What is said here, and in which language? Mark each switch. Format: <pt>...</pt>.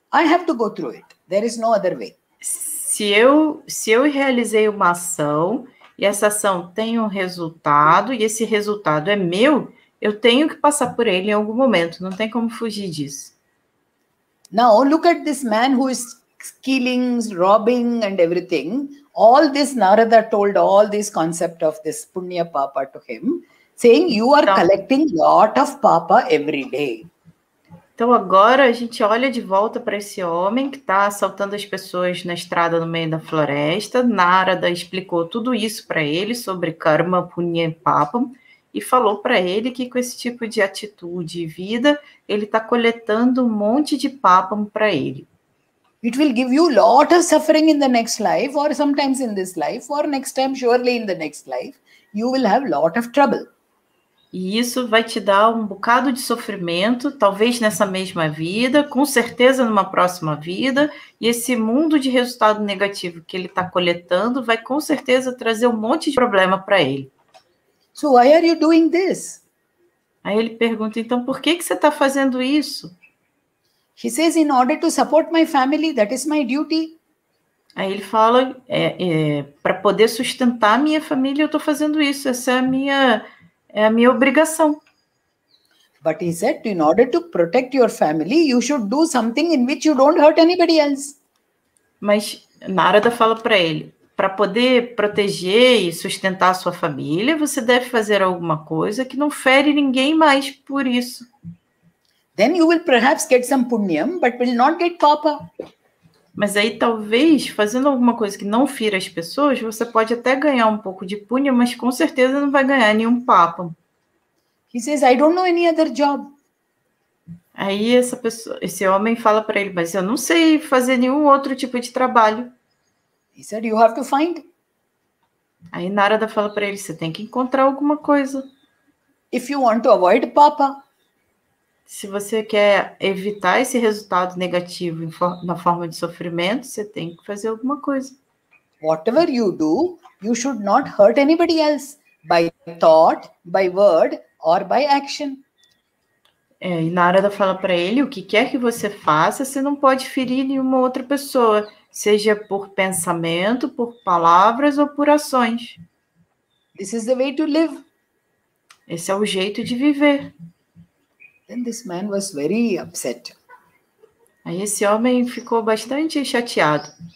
<en>I have to go through it. There is no other way.</en> <pt>Se eu realizei uma ação e essa ação tem um resultado e esse resultado é meu, eu tenho que passar por ele em algum momento. Não tem como fugir disso.</pt> <en>Now look at this man who is killing, robbing and everything. All this Narada told all this concept of this punya papa to him, saying you are collecting lot of papa every day.</en> <pt>Então, agora a gente olha de volta para esse homem que está assaltando as pessoas na estrada no meio da floresta. Narada explicou tudo isso para ele sobre karma, punya e papam e falou para ele que com esse tipo de atitude e vida, ele está coletando um monte de papam para ele.</pt> <en>It will give you lot of suffering in the next life, or sometimes in this life, or next time surely in the next life. You will have lot of trouble.</en> <pt>E isso vai te dar um bocado de sofrimento, talvez nessa mesma vida, com certeza numa próxima vida, e esse mundo de resultado negativo que ele está coletando vai com certeza trazer um monte de problema para ele.</pt> <en>So why are you doing this?</en> <pt>Aí ele pergunta, então, por que você está fazendo isso?</pt> <en>He says, in order to support my family, that is my duty.</en> <pt>Aí ele fala, para poder sustentar a minha família, eu estou fazendo isso, essa é a minha obrigação.</pt> <en>But he said, in order to protect your family, you should do something in which you don't hurt anybody else.</en> <pt>Mas Narada fala para ele, para poder proteger e sustentar a sua família, você deve fazer alguma coisa que não fere ninguém mais por isso.</pt> <en>Then you will perhaps get some punyam, but will not get papa.</en> <pt>Mas aí talvez, fazendo alguma coisa que não fira as pessoas, você pode até ganhar um pouco de punya, mas com certeza não vai ganhar nenhum papa.</pt> <en>He says, I don't know any other job.</en> <pt>Aí esse homem fala para ele, mas eu não sei fazer nenhum outro tipo de trabalho.</pt> <en>He said, you have to find.</en> <pt>Aí Narada fala para ele, você tem que encontrar alguma coisa.</pt> <en>If you want to avoid papa.</en> <pt>Se você quer evitar esse resultado negativo na forma de sofrimento, você tem que fazer alguma coisa.</pt> <en>Whatever you do, you should not hurt anybody else by thought, by word or by action.</en> <pt>E Narada fala para ele, o que quer que você faça, você não pode ferir nenhuma outra pessoa, seja por pensamento, por palavras ou por ações.</pt> <en>This is the way to live.</en> <pt>Esse é o jeito de viver.</pt> <en>Then this man was very upset.</en> <pt>Aí esse homem ficou bastante chateado.</pt>